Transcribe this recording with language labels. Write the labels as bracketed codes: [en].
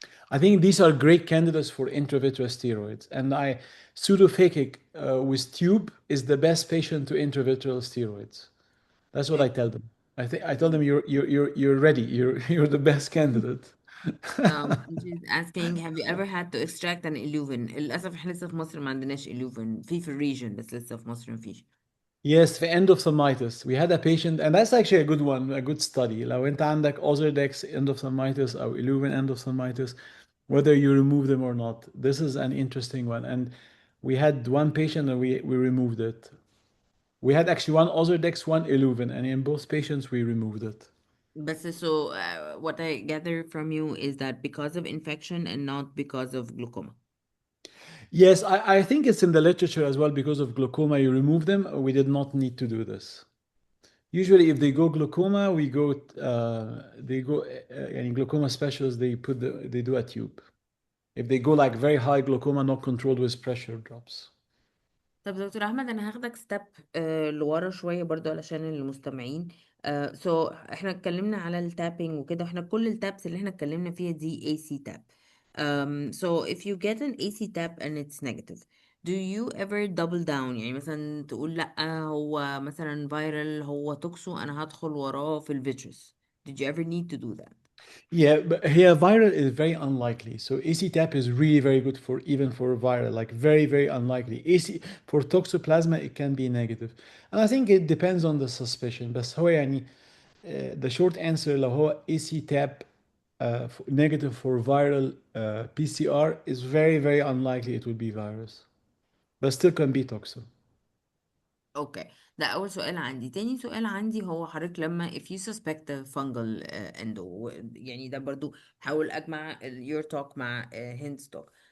[en] I think these are great candidates for intravitreal steroids, and pseudophakic with tube is the best patient to intravitreal steroids. That's what I tell them. I tell them you're ready. You're the best candidate. She's asking, have you ever had to extract an illuven? [ar] للأسف احنا لسه في مصر ما عندناش illuven، في الريجن بس لسه في مصر مفيش. [en] Yes, for endophthalmitis. We had a patient, and that's actually a good one, a good study. لو انت عندك Ozurdex endophthalmitis or Illuvin endophthalmitis, whether you remove them or not. This is an interesting one. And we had one patient and we removed it. We had actually one Ozurdex, one Illuvin, and in both patients we removed it. But so what I gather from you is that because of infection and not because of glaucoma. Yes, I think it's in the literature as well. Because of glaucoma, you remove them. We did not need to do this. Usually if they go glaucoma, we go they go يعني glaucoma specialists, they do a tube. If they go like very high glaucoma not controlled with pressure drops. [ar] طب دكتور احمد، انا هاخدك ستيب لورا شويه برضو علشان المستمعين. احنا اتكلمنا على التابينج وكده، احنا كل التابس اللي احنا اتكلمنا فيها دي AC tap. So if you get an AC tap and it's negative, do you ever double down؟ يعني مثلا تقول لا هو مثلا فيرال، هو توكسو، انا هدخل وراه في الفيترس. [en] Did you ever need to do that؟ Yeah, but here viral is very unlikely. So AC tap is really very good for even for viral, like very, very unlikely. AC for toxoplasma it can be negative. And I think it depends on the suspicion. بس هو يعني the short answer لو هو AC tap negative for viral PCR is very, very unlikely it will be virus. But still can be toxo. [ar] اوكي، ده اول سؤال عندي. تاني سؤال عندي هو حضرتك لما if you suspect a fungal endo، يعني ده برضو حاول اجمع your talk مع Hind's talk.